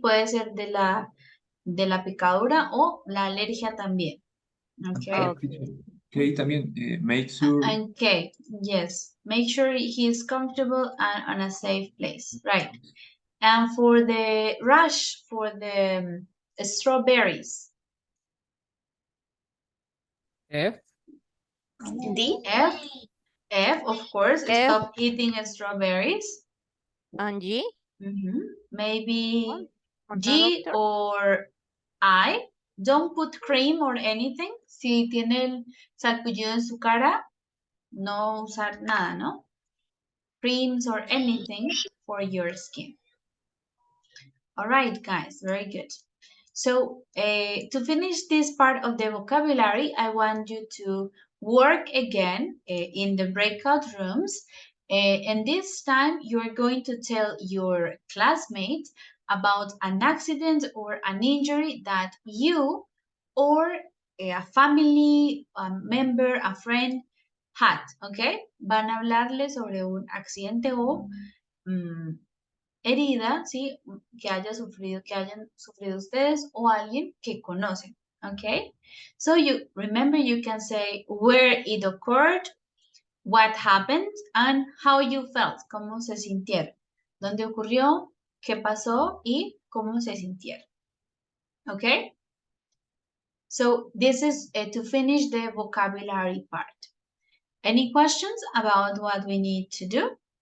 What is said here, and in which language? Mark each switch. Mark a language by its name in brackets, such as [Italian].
[Spanish] Puede ser de la picadura o la alergia también. ¿Ok? [English] Okay, también make sure. And K, yes. Make sure he is comfortable and on a safe place. Right. And for the rush, for the strawberries. F. D, F. F, of course, F. stop eating strawberries. And G? Maybe On the G doctor? or I. Don't put cream or anything. [Spanish] Si tiene el sarpullido en su cara, no usar nada, ¿no? [English] Creams or anything for your skin. All right, guys, very good. So to finish this part of the vocabulary, I want you to work again in the breakout rooms. And this time you're going to tell your classmate about an accident or an injury that you or a family member, a friend had, ¿ok? [Spanish] Van a hablarle sobre un accidente o herida, ¿sí? Que hayan sufrido ustedes o alguien que conocen, ¿ok? [English] So you remember you can say where it occurred, what happened, and how you felt, cómo se sintieron, dónde ocurrió, qué pasó y cómo se sintieron, ¿ok? So this is to finish the vocabulary part. Any questions about what we need to do?